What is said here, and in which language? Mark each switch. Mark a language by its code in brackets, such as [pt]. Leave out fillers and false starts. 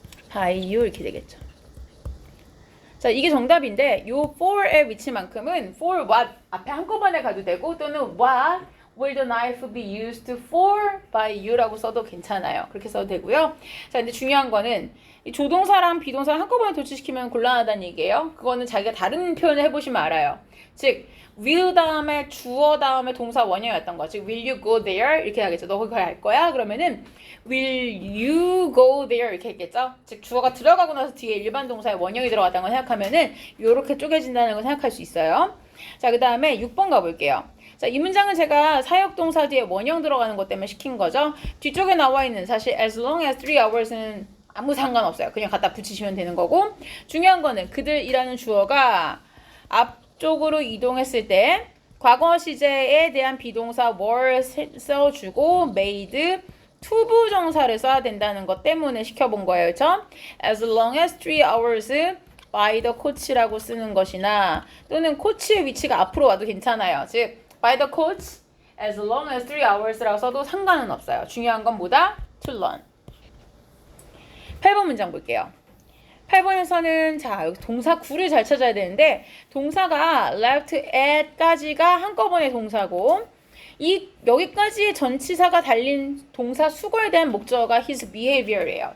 [ko] by you 이렇게 되겠죠. 자, 이게 정답인데 요 for의 위치만큼은 [en] for what [ko] 앞에 한꺼번에 가도 되고 또는 [en] what will the knife be used for by you [ko] 라고 써도 괜찮아요. 그렇게 써도 되고요. 자, 근데 중요한 거는 이 조동사랑 비동사를 한꺼번에 도치시키면 곤란하다는 얘기예요. 그거는 자기가 다른 표현을 해보시면 알아요. 즉 will 다음에 주어 다음에 동사 원형이었던 거. 즉 [en] will you go there [ko] 이렇게 하겠죠. 너 거기 갈 거야? 그러면은 [en] will you go there [ko] 이렇게 했겠죠. 즉 주어가 들어가고 나서 뒤에 일반 동사의 원형이 들어갔다는 걸 생각하면은 이렇게 쪼개진다는 걸 생각할 수 있어요. 자, 그 다음에 6번 가볼게요. 자, 이 문장은 제가 사역동사 뒤에 원형 들어가는 것 때문에 시킨 거죠. 뒤쪽에 나와 있는 사실 [en] as long as 3 hours [ko] 는 아무 상관없어요. 그냥 갖다 붙이시면 되는 거고 중요한 거는 그들이라는 주어가 앞쪽으로 이동했을 때 과거 시제에 대한 비동사 were 써주고 made 투부정사를 써야 된다는 것 때문에 시켜본 거예요. 그렇죠? [en] As long as 3 hours by the coach [ko] 라고 쓰는 것이나 또는 코치의 위치가 앞으로 와도 괜찮아요. [en] 즉 by the coach as long as 3 hours라고 [ko] 써도 상관은 없어요. 중요한 건 뭐다? [en] to learn. [ko] 8번 문장 볼게요. 8번에서는 자 여기 동사 구를 잘 찾아야 되는데 동사가 [en] left at [ko] 까지가 한꺼번에 동사고 여기까지의 전치사가 달린 동사 수거에 대한 목적어가 his behavior예요.